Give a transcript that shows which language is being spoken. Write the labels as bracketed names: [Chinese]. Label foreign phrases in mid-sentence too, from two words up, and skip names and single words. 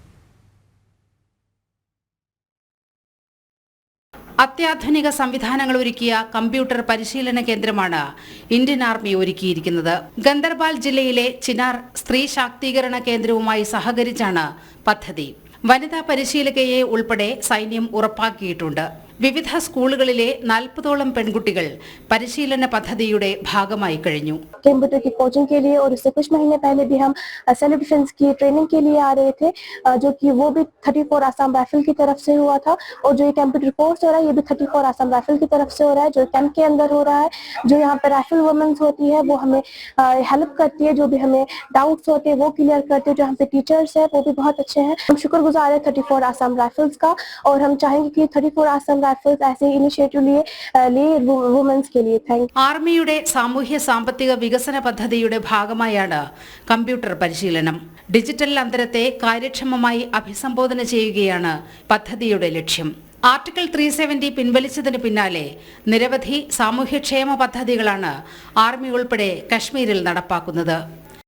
[Malayalam] അത്യാധുനിക സംവിധാനങ്ങൾ ഒരുക്കിയ കമ്പ്യൂട്ടർ പരിശീലന കേന്ദ്രമാണ് ഇന്ത്യൻ ആർമി ഒരുക്കിയിരിക്കുന്നത്. ഗന്ദർബാൽ ജില്ലയിലെ ചിനാർ സ്ത്രീ ശാക്തീകരണ കേന്ദ്രവുമായി സഹകരിച്ചാണ് പദ്ധതി. വനിതാ പരിശീലകയെ ഉൾപ്പെടെ സൈന്യം ഉറപ്പാക്കിയിട്ടുണ്ട്. വിവിധ സ്കൂളുകളിലെ 40ഓളം പെൺകുട്ടികൾ പരിശീലന പദ്ധതിയുടെ ഭാഗമായി കഴിഞ്ഞു. [Hindi] कंप्यूटर की कोचिंग के लिए और उससे कुछ महीने पहले भी हम [English] self defense [Hindi] की ट्रेनिंग के लिए आ रहे थे, जो कि वो भी 34 आसाम राइफल की तरफ से हुआ था. और जो ये [English] computer course [Hindi] हो रहा है ये भी 34 आसाम राइफल की तरफ से हो रहा है, जो कैंप के अंदर हो रहा है. जो यहाँ पे [English] rifle womens [Hindi] होती है वो हमें हेल्प करती है, जो भी हमें डाउट्स होते हैं वो क्लियर करते हैं. जो यहाँ पे टीचर्स है वो भी बहुत अच्छे हैं. हम शुक्रगुजार है 34 आसाम राइफल्स का, और हम चाहेंगे कि 34 आसाम राइफल्स ऐसे इनिशिएटिव लिए वुमेन्स के लिए. [English] Thank you. [Malayalam] ആർമിയുടെ സാമൂഹ്യ സാമ്പത്തിക വികസന പദ്ധതിയുടെ ഭാഗമായാണ് കമ്പ്യൂട്ടർ പരിശീലനം. ഡിജിറ്റൽ അന്തരത്തെ കാര്യക്ഷമമായി അഭിസംബോധന ചെയ്യുകയാണ് പദ്ധതിയുടെ ലക്ഷ്യം. ആർട്ടിക്കിൾ 370 പിൻവലിച്ചതിന് പിന്നാലെ നിരവധി സാമൂഹ്യക്ഷേമ പദ്ധതികളാണ് ആർമി ഉൾപ്പെടെ കശ്മീരിൽ നടപ്പാക്കുന്നത്.